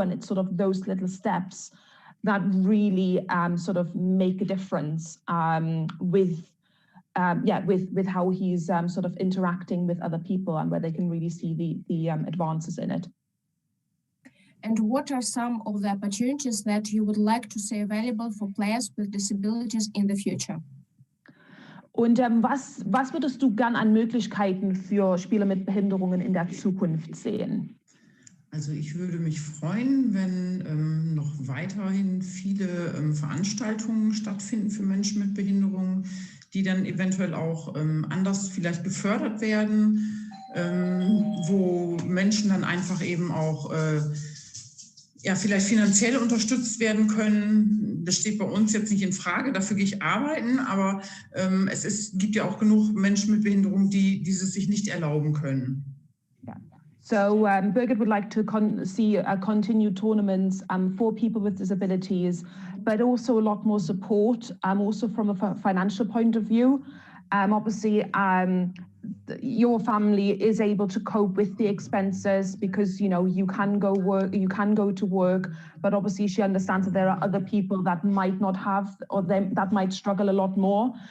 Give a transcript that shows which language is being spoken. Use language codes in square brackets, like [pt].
[en] And it's sort of those little steps that really sort of make a difference with how he's sort of interacting with other people and where they can really see the advances in it. And what are some of the opportunities that you would like to see available for players with disabilities in the future? [de] Und was würdest du gern an Möglichkeiten für Spieler mit Behinderungen in der Zukunft sehen? Also ich würde mich freuen, wenn noch weiterhin viele Veranstaltungen stattfinden für Menschen mit Behinderungen, die dann eventuell auch anders vielleicht gefördert werden, wo Menschen dann einfach eben auch vielleicht finanziell unterstützt werden können. Das steht bei uns jetzt nicht in Frage, dafür gehe ich arbeiten, aber gibt ja auch genug Menschen mit Behinderung, die dieses sich nicht erlauben können. [en] So Birgit would like to see continued tournaments for people with disabilities, but also a lot more support, also from a financial point of view. Obviously, your family is able to cope with the expenses because you can go to work, but obviously she understands that there are other people that might not have or that might struggle a lot more.